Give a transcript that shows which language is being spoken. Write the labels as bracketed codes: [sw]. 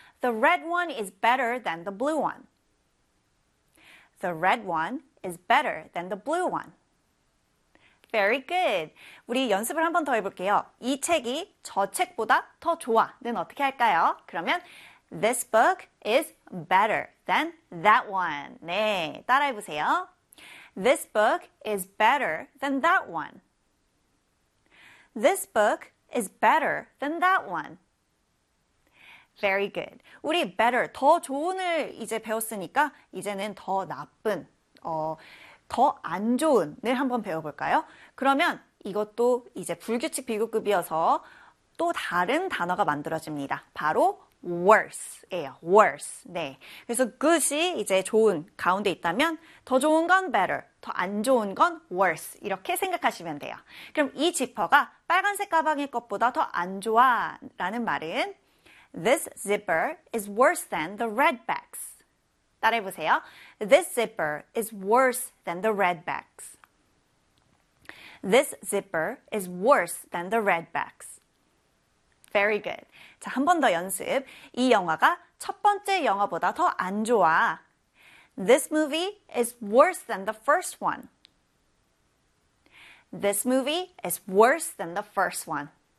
[en] The red one is better than the blue one. The red one is better than the blue one. Very good. [ko] 우리 연습을 한번 더 해볼게요. 이 책이 저 책보다 더 좋아는 어떻게 할까요? 그러면 [en] This book is better than that one. [ko] 네, 따라해보세요. [en] This book is better than that one. This book is better than that one. Very good. [ko] 우리 better, 더 좋은을 이제 배웠으니까 이제는 더 나쁜, 더안 좋은을 한번 배워볼까요? 그러면 이것도 이제 불규칙 비교급이어서 또 다른 단어가 만들어집니다. 바로 worse예요. worse. 네. 그래서 good이 이제 좋은 가운데 있다면 더 좋은 건 better, 더안 좋은 건 worse 이렇게 생각하시면 돼요. 그럼 이 지퍼가 빨간색 가방일 것보다 더안 좋아라는 말은 [en] This zipper is worse than the red bags. [ko] 따라해보세요. [en] This zipper is worse than the red bags. This zipper is worse than the red bags. Very good. [ko] 자, 한번더 연습. 이 영화가 첫 번째 영화보다 더안 좋아. [en] This movie is worse than the first one. This movie is worse than the first one.